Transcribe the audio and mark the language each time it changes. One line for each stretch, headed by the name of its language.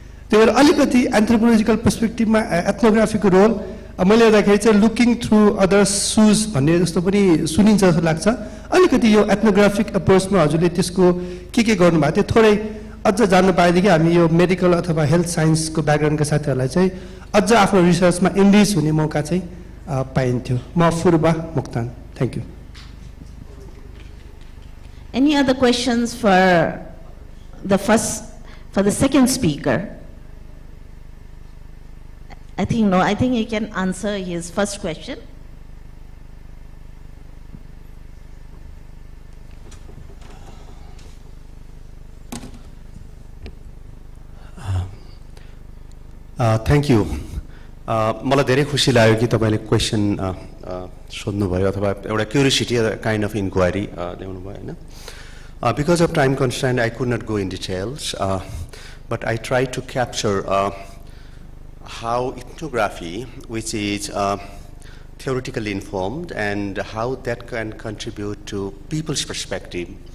Nepali: त्यही भएर अलिकति एन्थ्रोपोलोजिकल पर्सपेक्टिभमा एथ्नोग्राफीको रोल मैले हेर्दाखेरि चाहिँ
English: looking through other shoes
Nepali: भन्ने जस्तो पनि सुनिन्छ जस्तो लाग्छ. अलिकति यो एथ्नोग्राफिक एप्रोचमा हजुरले त्यसको के गर्नुभएको थियो थोरै अझ जान्नु पाएदेखि हामी यो मेडिकल अथवा हेल्थ साइन्सको ब्याकग्राउन्डका साथीहरूलाई चाहिँ अझ आफ्नो रिसर्चमा इन्गेज हुने मौका चाहिँ पाइन्थ्यो. म Phurba Moktan.
English: Thank you. Any other questions for the second speaker? I think no. I think he can answer his first question. Thank you.
Nepali: मलाई धेरै खुसी लाग्यो कि तपाईले क्वेशन सोध्नु भयो अथवा एउटा क्युरियोसिटी
English: kind of inquiry
Nepali: ल्याउनु भयो हैन.
English: Because of time constraint, I could not go in details, but I tried to capture how ethnography, which is theoretically informed, and how that can contribute to people's perspective.